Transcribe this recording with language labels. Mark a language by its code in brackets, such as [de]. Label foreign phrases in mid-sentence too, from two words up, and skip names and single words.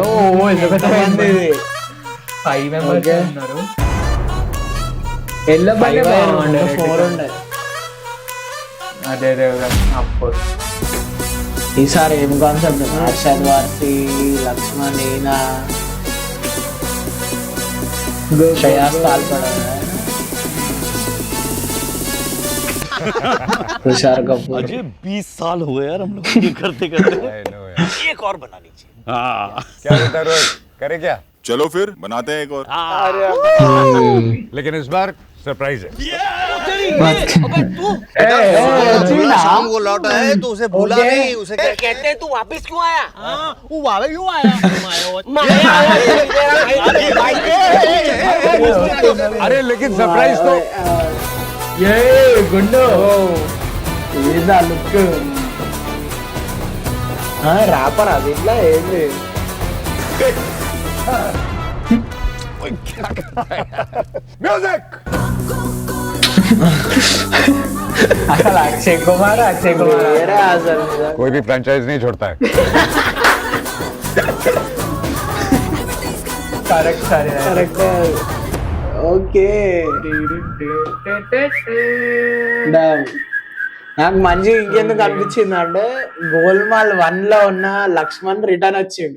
[te] 5 మెంబర్స్ ఉన్నారు. ఎల్లో బండి 4 ఉండే. అదే అఫ్కోర్స్ ఈసారి ఏం కాన్సెప్ట్? హర్షద్ వార్సి, లక్ష్మణ్, ఈనా, तुषार कपूर. [hi] अजय 20 साल हुए यार हम लोग ये करते एक और बना लीजिए. क्या बोलता है रोहित, करे क्या? चलो फिर बनाते हैं एक और. लेकिन इस बार सरप्राइज है. शाम को लौटा है तो उसे भूला नहीं. उसे कहते हैं तू वापस क्यों आया? वो वापस क्यों आया? अरे लेकिन सरप्राइज तो ये गुंडो [en] look rapper [te] అది ఇట్లా ఏంది. [hi] म्यूजिक. [te] అసలు అక్షయ్ కుమార్ అసలు [hi] कोई भी फ्रेंचाइज नहीं छोड़ता है. [te] కరెక్ట్. ఓకే నాకు మంచి ఇంకెందుకు అనిపించింది అంటే గోల్మాల్ 1 లో ఉన్న లక్ష్మణ్ రిటర్న్ వచ్చిండు.